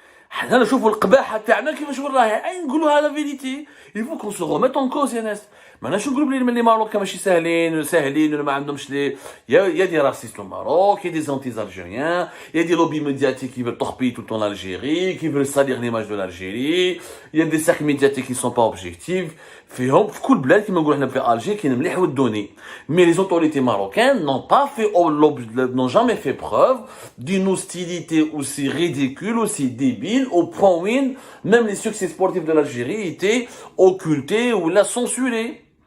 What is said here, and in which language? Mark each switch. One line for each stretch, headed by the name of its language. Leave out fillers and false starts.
Arabic: حنا نشوفوا القباحة تاعنا كيفاش وراها. نقولوها
French: la vérité. Il faut qu'on se remette en cause, Yanès.
Arabic: ماناش نقول بلي لي ماروكان ماشي ساهلين ولا ما عندهمش لي يا دي راسيست
French: au Maroc, il y a des anti-algériens, il y a des lobbies médiatiques qui veulent torpiller tout le temps l'Algérie, qui veulent salir l'image de l'Algérie, il y a des cercles médiatiques qui sont pas objectifs.
Arabic: فيهم في كل بلاد كيما نقولوا حنا في الجيري كاين مليح ودوني.
French: Mais les autorités marocaines n'ont jamais fait preuve d'une hostilité aussi ridicule, aussi débile, au point où même les succès sportifs de l'Algérie étaient occultés ou là censurés.